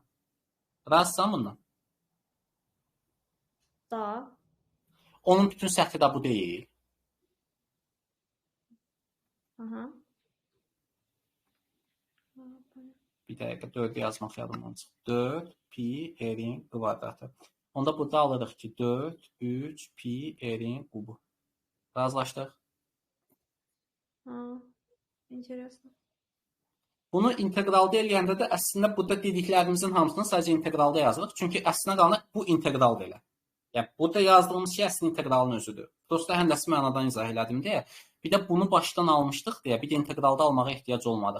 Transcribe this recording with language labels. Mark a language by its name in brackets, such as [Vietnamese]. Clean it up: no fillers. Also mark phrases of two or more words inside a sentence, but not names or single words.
[Azerbaijani] Razısan bundan? Da. Onun bütün səthi də bu deyil. Aha. Bir dəqiqə 4-ü yazmaq yadımdan çıxdı. 4 pi r-in kvadratı. Onda burada alırıq ki 4, 3 pi r-in kubu. Razılaşdıq. Ha. Интересно. Bunu inteqralda eləyəndə də əslində burada dediklərimizin hamısını sadəcə inteqralda yazırıq. Çünki əslində qalanı bu inteqraldır elə. Yəni burada yazdığımız şey əslində inteqralın özüdür. Prosta həndəsi mənadan izah elədim deyə. Bir də bunu başdan almışdıq deyə bir də inteqralda almağa ehtiyac olmadıq.